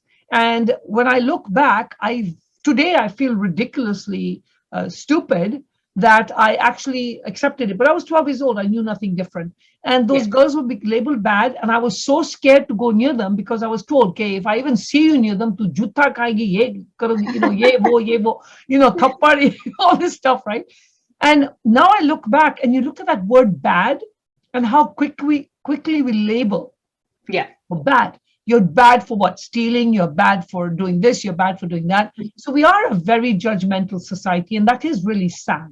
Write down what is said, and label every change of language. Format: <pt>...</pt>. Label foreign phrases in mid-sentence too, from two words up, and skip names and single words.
<en>And when I look back, today I feel ridiculously stupid that I actually accepted it. But I was 12 years old. I knew nothing different. And those Yes. girls would be labeled bad. And I was so scared to go near them because I was told, okay, if I even see you near them,</en> <hi>तो जूता खाएगी, ये करोगी, ये वो, थप्पड़,</hi> <en>all this stuff, right? And now I look back and you look at that word bad and how quickly we label Yeah. bad. You're bad for what? Stealing. You're bad for doing this. You're bad for doing that. So we are a very judgmental society, and that is really sad.</en>